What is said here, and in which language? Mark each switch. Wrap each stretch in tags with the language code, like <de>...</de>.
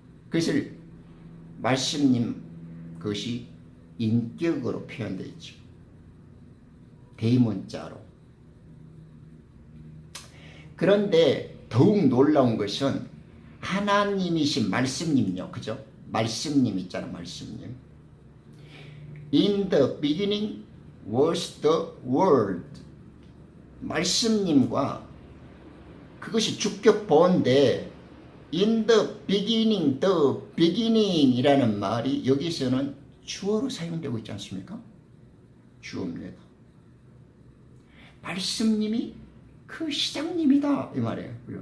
<ko>그것을 말씀님 그것이 인격으로 표현되어 있죠. 대문자로. 그런데 더욱 놀라운 것은 하나님이신 말씀님요. 그죠? 말씀님 있잖아. 말씀님.</ko> <en>In the beginning was the word.</en> <ko>말씀님과 그것이 주격 보어인데</ko> <en>in the beginning</en> <ko>이라는 말이 여기서는 주어로 사용되고 있지 않습니까? 주어입니다. 말씀님이 그 시장님이다 이 말이에요.</ko>